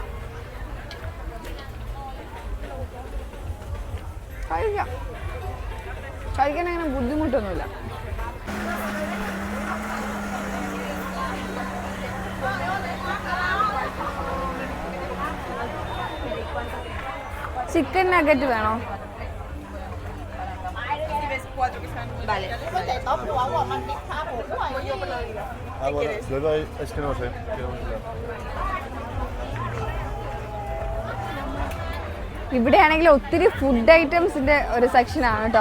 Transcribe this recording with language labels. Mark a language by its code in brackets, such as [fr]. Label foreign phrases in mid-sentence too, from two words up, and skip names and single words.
[ml] കഴിക്കാൻ അങ്ങനെ ബുദ്ധിമുട്ടൊന്നുമില്ല. [en] chicken nugget [ml] വേണോ? [es] Vale. Ah, bueno, luego es que no sé. [ml] ഇവിടെയാണെങ്കിൽ ഒത്തിരി [en] food items [ml] ഒരു സെക്ഷനാണ് കേട്ടോ.